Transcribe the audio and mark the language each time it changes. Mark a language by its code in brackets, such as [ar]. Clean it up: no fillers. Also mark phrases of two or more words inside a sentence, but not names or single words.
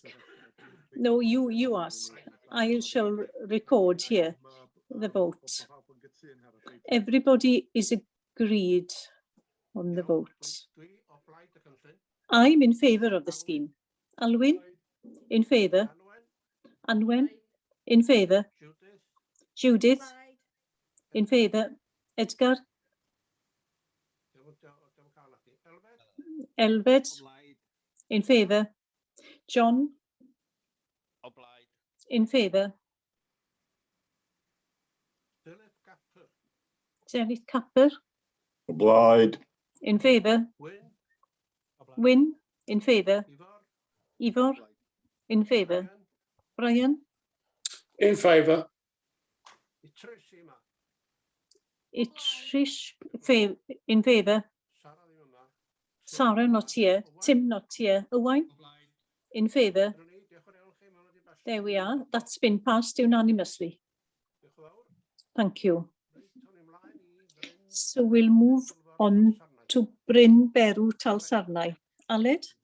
[en] No, you ask. I shall record here the vote. Everybody is agreed on the vote. I'm in favour of the scheme. Alwyn? In favour? Anwen? In favour? Judith? In favour? Edgar? Elfed? In favour? John? In favour? Derek Capper? Obliged. In favour? Wyn? In favour? Ivor? In favour? Brian? In favour. Trish? In favour? Sarah not here. Tim not here. Owain? In favour? There we are. That's been passed unanimously. Thank you. So we'll move on to Bryn Berw Talsarnau. Aled?